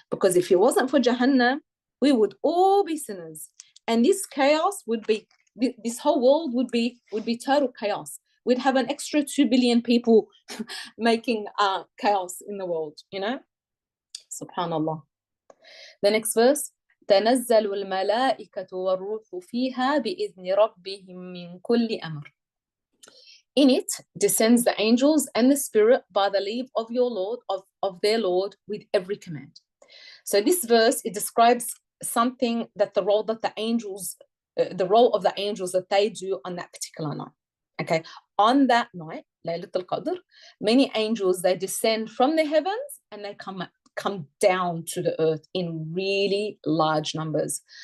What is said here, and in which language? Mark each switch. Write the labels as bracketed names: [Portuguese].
[English] Because if it wasn't for Jahannam, we would all be sinners. And this chaos would be, this whole world would be total chaos. We'd have an extra 2 billion people making chaos in the world, Subhanallah. The next verse, [Arabic] تنزل الملائكة والروح فيها بإذن ربهم من كل أمر. [English] In it descends the angels and the spirit by the leave of your Lord, of their Lord, with every command. So this verse, it describes something that the role of the angels that they do on that particular night. Okay, on that night, Laylatul Qadr, many angels, they descend from the heavens and they come down to the earth in really large numbers.